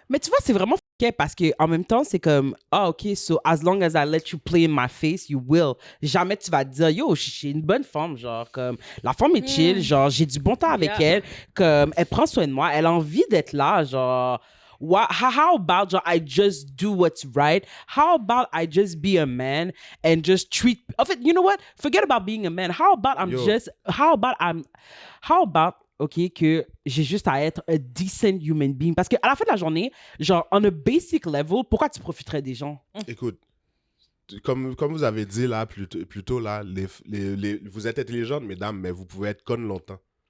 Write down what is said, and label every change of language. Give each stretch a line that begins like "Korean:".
French: Mais tu vois, c'est vraiment f***é parce qu'en même temps, c'est comme, ah, ok,
English: so as long as I let you play in my face, you will.
French: Jamais tu vas te dire, yo, je suis une bonne femme, genre, comme, la femme est chill, genre, j'ai du bon temps avec
English: Yeah.
French: elle, comme, elle prend soin de moi, elle a envie d'être là, genre,
English: how about
French: genre,
English: I just do what's right? How about I just be a man and just treat,
French: en fait,
English: you know what? Forget about being a man. How about OK,
French: que j'ai juste à être
English: a decent human being.
French: Parce qu'à la fin de la journée, genre,
English: on a basic level,
French: pourquoi tu profiterais des gens? Écoute, comme vous avez dit là, plus tôt, là, vous êtes intelligentes, mesdames, mais vous pouvez être connes longtemps.